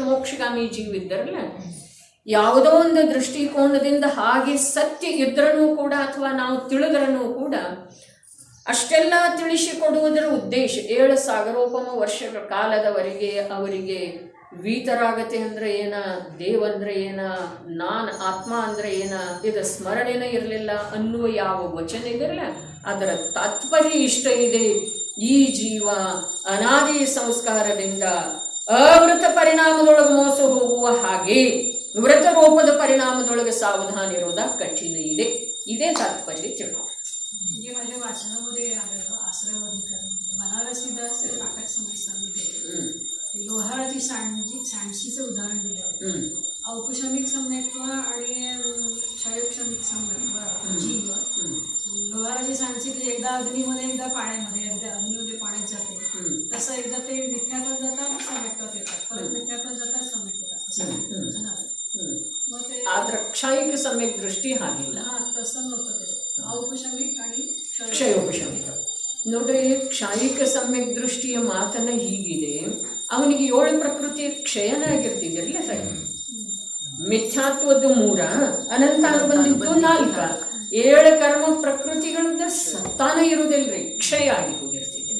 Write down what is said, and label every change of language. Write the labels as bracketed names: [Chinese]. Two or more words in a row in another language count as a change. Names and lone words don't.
[Kannada] ಮೋಕ್ಷಗಾಮಿ ಜೀವ ಇದ್ದಾರಲ್ಲ, ಯಾವುದೋ ಒಂದು ದೃಷ್ಟಿಕೋನದಿಂದ ಹಾಗೆ ಸತ್ಯ ಇದ್ರೂ ಕೂಡ ಅಥವಾ ನಾವು ತಿಳಿದ್ರೂ ಕೂಡ ಅಷ್ಟೆಲ್ಲ ತಿಳಿಸಿಕೊಡುವುದರ ಉದ್ದೇಶ 7 ಸಾಗರೋಪಮ ವರ್ಷಗಳ ಕಾಲದವರೆಗೆ ಅವರಿಗೆ ವೀತರಾಗತೆ ಅಂದರೆ ಏನ, ದೇವಂದ್ರೆ ಏನ, ನಾನು ಆತ್ಮ ಅಂದರೆ ಏನ, ಇದು ಸ್ಮರಣೆನ ಇರಲಿಲ್ಲ ಅನ್ನುವ ಯಾವ ವಚನ ಇದೆಯಲ್ಲ ಅದರ ತಾತ್ಪರ್ಯ ಇಷ್ಟ ಇದೆ. ಈ ಜೀವ ಅನಾದಿ ಸಂಸ್ಕಾರದಿಂದ ಅವೃತ ಪರಿಣಾಮದೊಳಗೆ ಮೋಸ ಹೋಗುವ ಹಾಗೆ ವ್ರತ ರೂಪದ ಪರಿಣಾಮದೊಳಗೆ ಸಾವಧಾನ ಇರೋದ ಕಠಿಣ ಇದೆ. ಇದೇ ತಾತ್ಪರ್ಯ ತಿಳ್ಕೊ. [Marathi] म्हणजे माझ्या वाचनामध्ये आलेलं आश्रयवधिकरण बनारसीदास नाटक समासामध्ये लोहाराची सांडशीचं उदाहरण दिलं. औपशमिक सम्यक्त्व आणि क्षयोक्षमिक सम्यक्त्व जीव. लोहाराची सांडशी एकदा अग्नीमध्ये एकदा पाण्यामध्ये, एकदा अग्नीमध्ये पाण्यात जाते, तसं एकदा ते मिथ्यात्वात जातात सम्यक्त्वात येतात, परत मिथ्यात्वात जातात सम्यक्त्वात असं. [Kannada] ಆದ್ರೆ ಕ್ಷಾಯಿಕ ಸಮ್ಯಕ್ ದೃಷ್ಟಿ ಹಾಗಿಲ್ಲ. [Marathi] तसं नव्हतं ते औपशमिक आणि [Kannada] ಕ್ಷಯೋಪಶಮಿಕ. ನೋಡ್ರಿ, ಕ್ಷಾಯಿಕ ಸಮ್ಯಕ್ ದೃಷ್ಟಿಯ ಮಾತನ್ನ ಹೀಗಿದೆ, ಅವನಿಗೆ 7 ಪ್ರಕೃತಿಯ ಕ್ಷಯನ ಆಗಿರ್ತಿದ್ದಿರಲಿಲ್ಲ ಸರ್. ಮಿಥ್ಯಾತ್ವದ 3, ಅನಂತ ಬಂದಿದ್ದು 4. 7 ಕರ್ಮ ಪ್ರಕೃತಿಗಳಿಂದ ಸತ್ತಾನ ಇರುವುದಿಲ್ಲರಿ, ಕ್ಷಯ ಆಗಿ ಹೋಗಿರ್ತಿದ್ದೀರಿ.